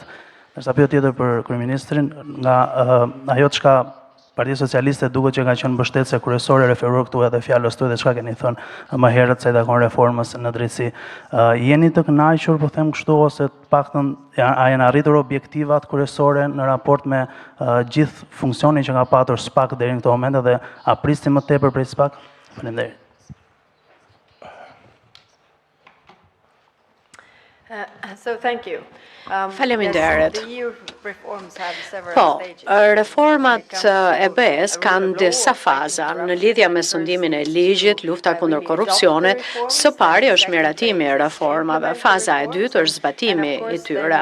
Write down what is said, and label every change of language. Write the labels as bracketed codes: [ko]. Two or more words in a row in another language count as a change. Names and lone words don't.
[sq] Ndërsa pyetje tjetër për kryeministrin, nga ajo çka Partia Socialiste duket që ka qenë mbështetëse kryesore, referuar këtu edhe fjalës tuaj dhe çka keni thënë më herët se i takon reformës në drejtësi. Jeni të kënaqur, po them kështu, ose të paktën a janë arritur objektivat kryesore në raport me gjithë funksionin që ka patur SPAK deri në këtë moment dhe a prisni më tepër prej SPAK? Faleminderit. [en] So thank you. [sq] Faleminderit. Po, reformat e BE-s kanë disa faza në lidhje me sundimin e ligjit, lufta kundër korrupsionit. Së pari është miratimi i reformave, faza e dytë është zbatimi i tyre.